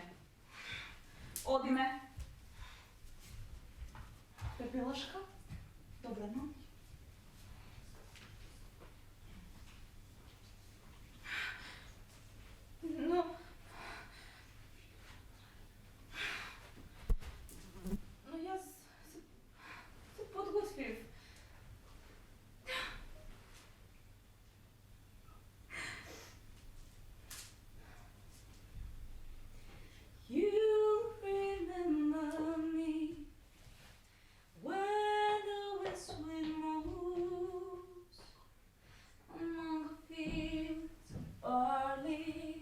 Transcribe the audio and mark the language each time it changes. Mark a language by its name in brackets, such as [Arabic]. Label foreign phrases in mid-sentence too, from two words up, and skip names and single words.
[Macedonian] Одиме. Пепелашка, добра ноќ. Но јас се подготвив. [English] You remember me when the west wind moves among the fields of barley.